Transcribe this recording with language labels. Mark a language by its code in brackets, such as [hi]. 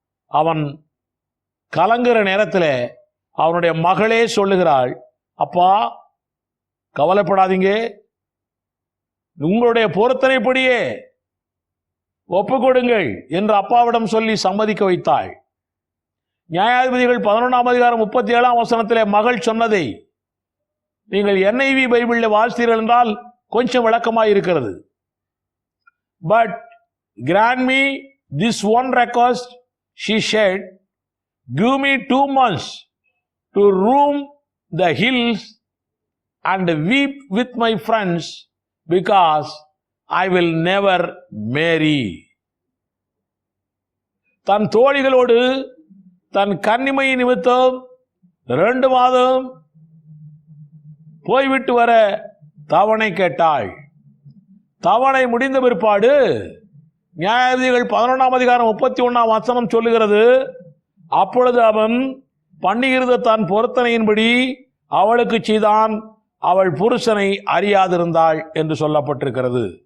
[ta] அவன் கலங்குற நேரத்தில் அவனுடைய மகளே சொல்லுகிறாள், அப்பா கவலைப்படாதீங்க, உங்களுடைய பொருத்தனைப்படியே ஒப்பு கொடுங்கள் என்று அப்பாவிடம் சொல்லி சம்மதிக்க வைத்தாள். நியாயாதிபதிகள் 11:37 மகள் சொன்னதை நீங்கள் NIV பைபிளில் வாசித்தீர்கள் என்றால் கொஞ்சம் விளக்கமாக இருக்கிறது. [en] But grant me this one request, she said, give me 2 months to roam the hills and weep with my friends because I will never marry. [ta] தன் தோழிகளோடு தன் கன்னிமை நிமித்தம் 2 மாதம் போய்விட்டு வர தவணை கேட்டாள். தவணை முடிந்த பிற்பாடு நியாயாதிபதிகள் 11:31 சொல்லுகிறது, அப்பொழுது அவன் பண்ணியிருந்த தன் பொருத்தனையின்படி அவளுக்கு செய்தான், அவள் புருஷனை அறியாதிருந்தாள் என்று சொல்லப்பட்டிருக்கிறது.